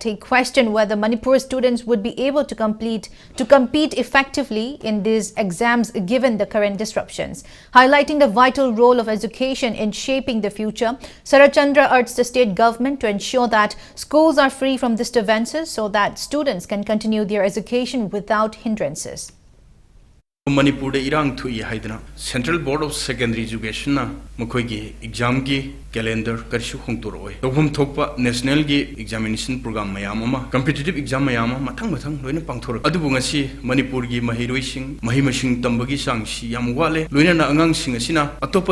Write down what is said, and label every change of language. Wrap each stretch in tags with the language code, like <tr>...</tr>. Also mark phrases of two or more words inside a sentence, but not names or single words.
<en>He questioned whether Manipur students would be able to compete effectively in these exams given the current disruptions. Highlighting the vital role of education in shaping the future, Sarat Chandra urged the state government to ensure that schools are free from disturbances so that students can continue their education without hindrances.</en> <mni>Manipur de irang thui haidana Central Board of Secondary Education na mukhoigi exam gi calendar karshu khongturoi tobhum thokpa national gi</mni> <en>examination program</en> <mni>mayam ama</mni> <en>competitive exam</en> <mni>mayam ama mathang loina pangthor adubu ngasi Manipur gi mahiroi sing mahimasing tambagi sangsi yam wale loina na angang sing asina atopa</mni>